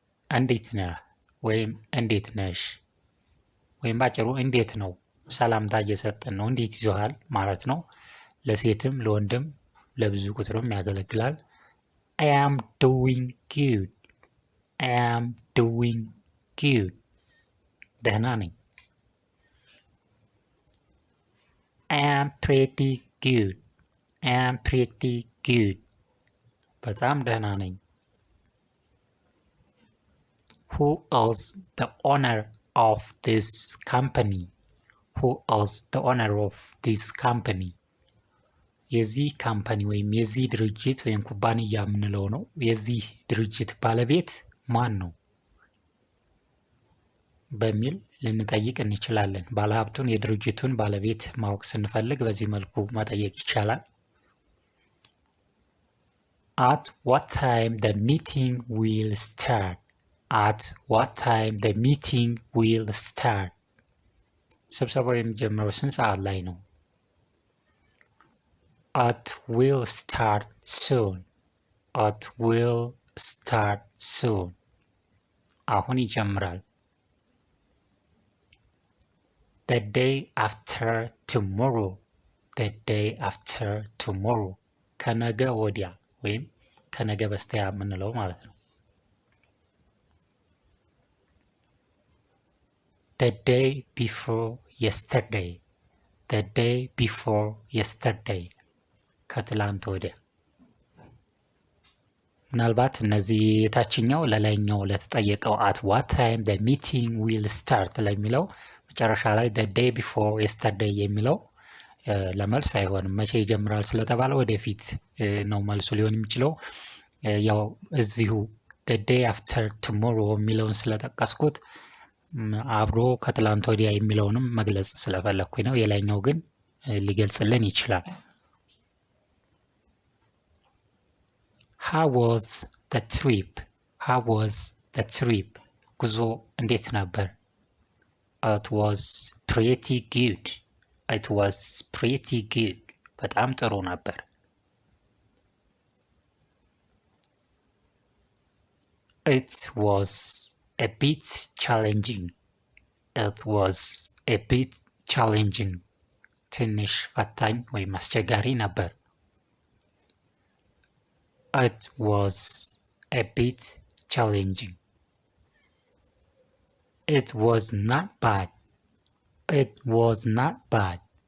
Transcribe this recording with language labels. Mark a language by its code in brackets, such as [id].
[am] እንዴት ነህ ወይም እንዴት ነሽ ወይም ባጭሩ እንዴት ነው ሰላምታ እየሰጠን ነው። እንዴት ይዞሃል ማለት ነው። ለሴትም ለወንድም ለብዙ ቁጥርም ያገለግላል። [en] I am doing good. I am doing good. [am] ደህና ነኝ። [en] I am pretty good. I am pretty good. [am] በጣም ደህና ነኝ። [en] Who is the owner of this company? Who is the owner of this company? [am] የዚህ ካምፓኒ ወይም የዚህ ድርጅት ወይም ኩባንያ የምንለው ነው። የዚህ ድርጅት ባለቤት ማን ነው በሚል ልንጠይቅ እንችላለን። ባለሀብቱን የድርጅቱን ባለቤት ማወቅ ስንፈልግ በዚህ መልኩ መጠየቅ ይቻላል። [en] At what time the meeting will start? At what time the meeting will start? [am] ስብሰባው የሚጀምረው ስንት ሰዓት ላይ ነው? [en] It will start soon. It will start soon. [am] አሁን ይጀምራል። [en] The day after tomorrow. The day after tomorrow. [am] ከነገ ወዲያ ወይም ከነገ በስቲያ የምንለው ማለት ነው። [en] The day before yesterday. The day before yesterday. [am] ከትላንት ወዲያ። ምናልባት እነዚህ የታችኛው ለላይኛው ለተጠየቀው [en] at what time the meeting will start [am] ለሚለው መጨረሻ ላይ [en] the day before yesterday [am] የሚለው ለመልስ አይሆንም። መቼ ይጀምራል ስለተባለ ወደፊት ነው መልሱ ሊሆን የሚችለው። ያው እዚሁ [en] the day after tomorrow [am] የሚለውን ስለጠቀስኩት አብሮ ከትላንት ወዲያ የሚለውንም መግለጽ ስለፈለኩኝ ነው። የላይኛው ግን ሊገልጽልን ይችላል። [en] How was the trip? How was the trip? [am] ጉዞ እንዴት ነበር? [en] It was pretty good. It was pretty good. [am] በጣም ጥሩ ነበር። [en] It was a bit challenging. It was a bit challenging. [am] ትንሽ ፈታኝ ወይም አስቸጋሪ ነበር። [en] It was a bit challenging. It was not bad. It was not bad.